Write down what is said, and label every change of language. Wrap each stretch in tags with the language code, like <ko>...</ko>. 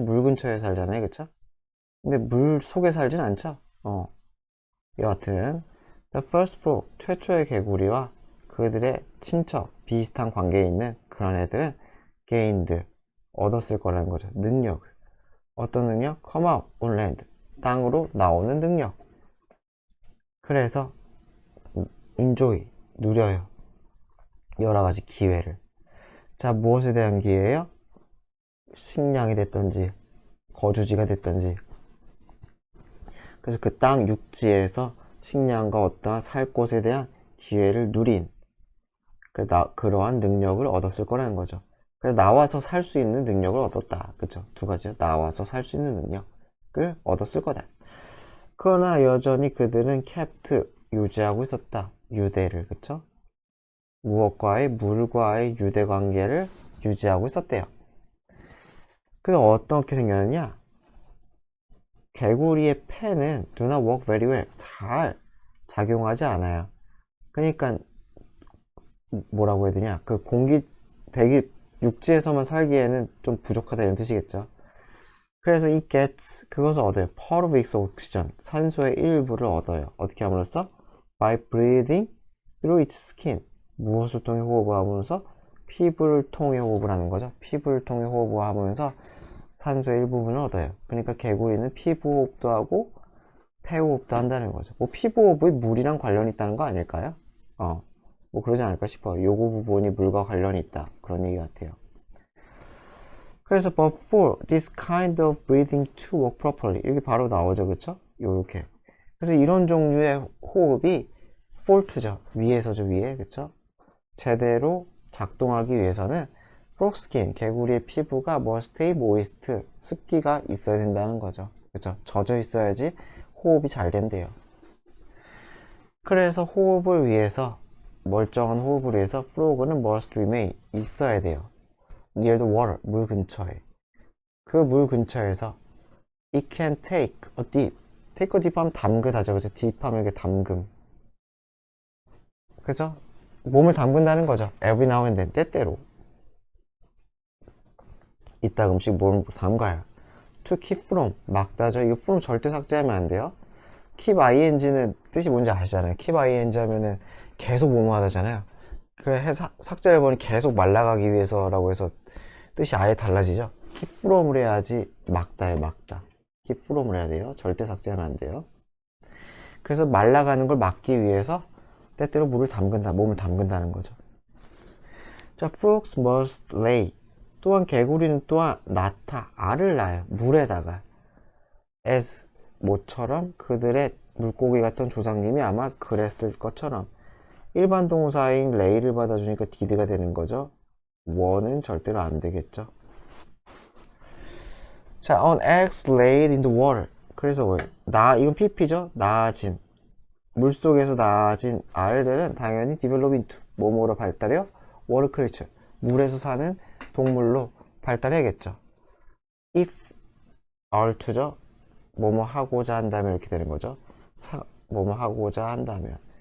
<ko>물 근처에 살잖아요, 그쵸? 근데 물 속에 살진 않죠? 여하튼</ko> <en>The first frog,</en> <ko>최초의 개구리와 그들의 친척, 비슷한 관계에 있는 그런 애들은 gained, 얻었을 거라는 거죠. 능력을. 어떤 능력?</ko> <en>come out on land,</en> <ko>땅으로 나오는 능력. 그래서 enjoy, 누려요. 여러 가지 기회를. 자, 무엇에 대한 기회예요? 식량이 됐던지, 거주지가 됐던지. 그래서 그 땅 육지에서 식량과 어떠한 살 곳에 대한 기회를 누린 그러한 능력을 얻었을 거라는 거죠. 그래서 나와서 살 수 있는 능력을 얻었다. 그쵸? 두 가지요. 나와서 살 수 있는 능력을 얻었을 거다. 그러나 여전히 그들은 kept, 유지하고 있었다. 유대를, 그쵸? 무엇과의, 물과의 유대 관계를 유지하고 있었대요. 그래서 어떻게 생겼느냐? 개구리의 폐는</ko> <en>do not work very well.</en> <ko>잘 작용하지 않아요. 그러니까 뭐라고 해야 되냐? 그 대기, 육지에서만 살기에는 좀 부족하다 이런 뜻이겠죠. 그래서 이 gets, 그것을 얻어요.</ko> <en>part of its oxygen,</en> <ko>산소의 일부를 얻어요. 어떻게 함으로써?</ko> <en>by breathing through its skin.</en> <ko>무엇을 통해 호흡을 하면서? 피부를 통해 호흡을 하는 거죠. 피부를 통해 호흡을 하면서 산소의 일부분을 얻어요. 그러니까 개구리는 피부호흡도 하고 폐호흡도 한다는 거죠. 뭐 피부호흡이 물이랑 관련이 있다는 거 아닐까요? 뭐 그러지 않을까 싶어요. 요거 부분이 물과 관련이 있다. 그런 얘기 같아요.</ko> <en>그래서 but for this kind of breathing to work properly,</en> <ko>이게 바로 나오죠, 그쵸? 요렇게. 그래서 이런 종류의 호흡이 fall to죠. 위에서죠, 위에, 그쵸? 제대로 작동하기 위해서는 frog skin, 개구리의 피부가</ko> <en>must stay moist,</en> <ko>습기가 있어야 된다는 거죠. 그쵸? 젖어 있어야지 호흡이 잘 된대요. 그래서 호흡을 위해서, 멀쩡한 호흡을 위해서 frog는</ko> <en>must remain,</en> <ko>있어야 돼요.</ko> <en>near the water,</en> <ko>물 근처에. 그 물 근처에서</ko> <en>it can take a dip. take a dip</en> <ko>하면 담그다죠. 그죠? dip 하면 이게 담금. 그죠? 몸을 담근다는 거죠.</ko> <en>every now and then, 때때로.</en> <ko>이따 음식 몸을 담가요.</ko> <en>to keep from, 막다죠.</en> <ko>이거 from 절대 삭제하면 안 돼요. keep ing는 뜻이 뭔지 아시잖아요. keep ing 하면은 계속 뭐뭐 하다잖아요. 그래 삭제해버리면 계속 말라가기 위해서라고 해서 뜻이 아예 달라지죠.</ko> <en>keep from</en> <ko>을 해야지 막다예요, 막다. keep from을 해야 돼요. 절대 삭제하면 안 돼요. 그래서 말라가는 걸 막기 위해서 때때로 물을 담근다, 몸을 담근다는 거죠.</ko> <en>자, frogs must lay.</en> <ko>또한 개구리는 또한 낳다, 알을 낳아요. 물에다가. as, 모처럼 그들의 물고기 같은 조상님이 아마 그랬을 것처럼. 일반 동사인 lay를 받아주니까 did가 되는 거죠. were는 절대로 안 되겠죠.</ko> <en>자, on eggs laid in the water.</en> <ko>그래서 이건 pp죠. 낳아진. 물속에서 낳아진 알들은 당연히</ko> <en>develop into,</en> <ko>뭐뭐로 발달해요?</ko> <en>water creature,</en> <ko>물에서 사는 동물로 발달해야겠죠.</ko> <en>if are to죠.</en> <ko>뭐뭐 하고자 한다면 이렇게 되는 거죠. 뭐뭐 하고자 한다면.</ko>